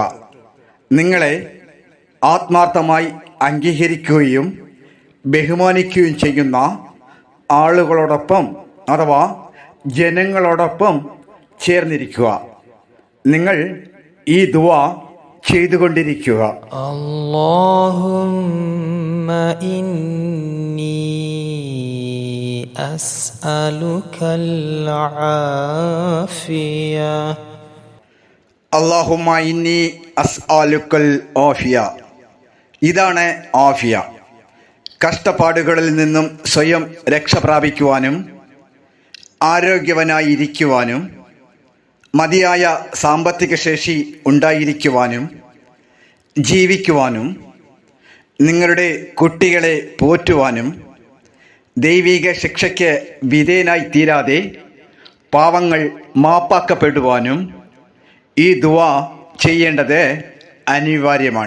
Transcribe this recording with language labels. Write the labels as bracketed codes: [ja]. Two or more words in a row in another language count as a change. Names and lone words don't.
[ml] നിങ്ങളെ ആത്മാർത്ഥമായി അംഗീകരിക്കുകയും ബഹുമാനിക്കുകയും ചെയ്യുന്ന ആളുകളോടൊപ്പം, അഥവാ ജനങ്ങളോടൊപ്പം ചേർന്നിരിക്കുക. നിങ്ങൾ ഈ ദുആ ചെയ്തുകൊണ്ടിരിക്കുക. [ar] اللهم إني أسألك العافية. اللهم إني أسألك العافية. [ml] ഇതാണ് ആഫിയ. കഷ്ടപ്പാടുകളിൽ നിന്നും സ്വയം രക്ഷ പ്രാപിക്കുവാനും ആരോഗ്യവാനായിരിക്കുവാനും മതിയായ സാമ്പത്തിക ശേഷി ഉണ്ടായിരിക്കുവാനും ജീവിക്കുവാനും നിങ്ങളുടെ കുട്ടികളെ പോറ്റുവാനും ദൈവിക ശിക്ഷയ്ക്ക് വിധേയനായി തീരാതെ പാവങ്ങൾ മാപ്പാക്കപ്പെടുവാനും ഈ ദുആ ചെയ്യേണ്ടത് അനിവാര്യമാണ്.